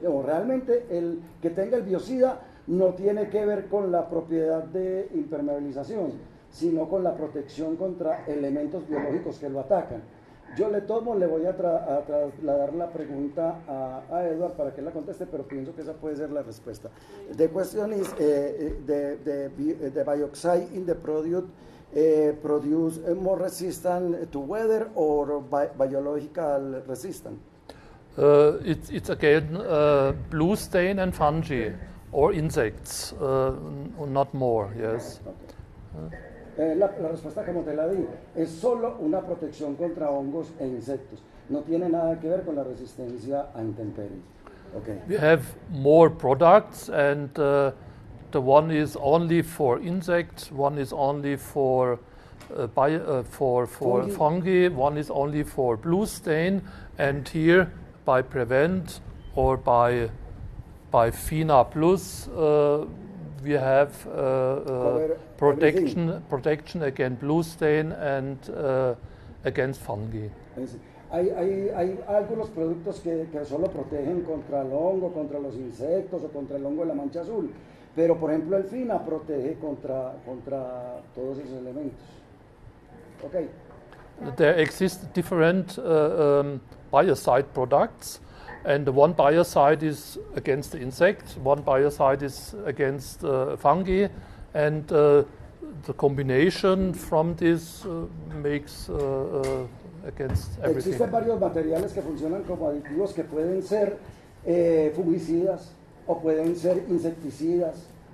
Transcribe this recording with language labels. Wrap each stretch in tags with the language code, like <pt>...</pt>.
<es>No, realmente el que tenga el biocida no tiene que ver con la propiedad de impermeabilización, sino con la protección contra elementos biológicos que lo atacan. Yo le voy a trasladar la pregunta a Edward para que la conteste, pero pienso que esa puede ser la respuesta.</es> <en>The question is, the bioxide in the product produce more resistant to weather or biological resistant? It's again blue stain and fungi or insects, not more, yes.</en> <es>La respuesta, como te la di, es solo una protección contra hongos e insectos. No tiene nada que ver con la resistencia a intemperies.</es> <en>Okay. We have more products, and the one is only for insects, one is only for fungi, one is only for blue stain, and here by Prevent or by Fina Plus we have protection against blue stain and against fungi.</en> <es>Hay algunos productos que solo protegen contra el hongo, contra los insectos o contra el hongo de la mancha azul, pero por ejemplo el Fina protege contra todos esos elementos.</es> <en>Okay. There exist different biocide products. And one biocide is against the insect, one biocide is against fungi, and the combination from this makes against everything.</en> <es>Existen varios materiales que funcionan como aditivos que pueden ser fungicidas o pueden ser insecticidas.</es>